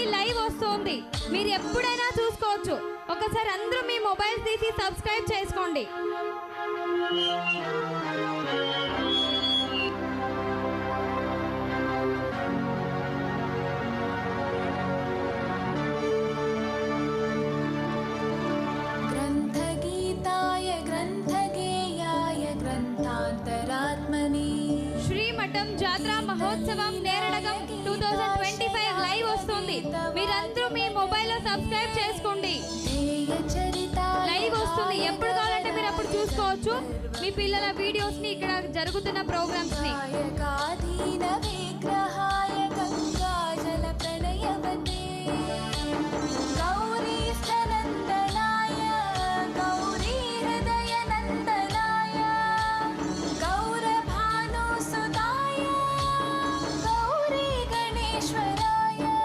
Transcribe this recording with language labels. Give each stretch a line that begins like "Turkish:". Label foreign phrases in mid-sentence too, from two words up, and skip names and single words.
Telugu: లైవ్ వస్తుంది, మీరు ఎప్పుడైనా చూసుకోవచ్చు. ఒకసారి అందరూ మీ మొబైల్ తీసి సబ్స్క్రైబ్ చేసుకోండి.
Sanskrit: ग्रन्थगीताय ग्रन्थगेयाय ग्रन्थान्तरात्मने
Telugu: శ్రీమఠం జాత్రా మహోత్సవం నేరడగం 2025 లైవ్ వస్తుంది. మీరందరూ మీ మొబైల్లో సబ్స్క్రైబ్ చేసుకోండి. లైవ్ వస్తుంది, ఎప్పుడు కావాలంటే మీరు అప్పుడు చూసుకోవచ్చు. మీ పిల్లల వీడియోస్ ని, ఇక్కడ జరుగుతున్న ప్రోగ్రామ్స్ ని.
Sanskrit: विग्रहाय गंगाजल प्रणयवते गौरी स्तनन्दनाय गौरी हृदय नन्दनाय गौरभानुसुताय गौरी गणेश्वराय